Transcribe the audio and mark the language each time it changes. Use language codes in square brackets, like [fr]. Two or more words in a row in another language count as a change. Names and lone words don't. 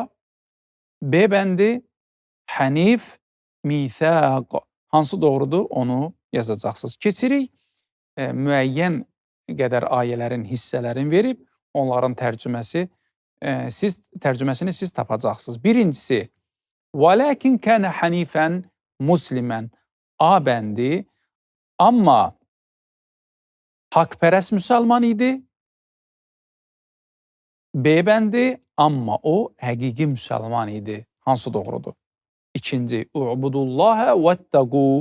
[az] B bəndi, hənif, mithaq. Hansı doğrudur? Onu yazacaqsınız. Keçirik, müəyyən qədər ayələrin, hissələrin verib, onların tərcüməsini siz tapacaqsınız. Birincisi, [ar] وَلَكِنْ كَانَ حَنِيفًا مُسْلِمًا. [az] A bəndi, amma haqpərəst müsəlman idi. B bəndi, amma o həqiqi müsəlman idi. Hansı doğrudur? İkinci, [ar] اعبدوا الله واتقوا.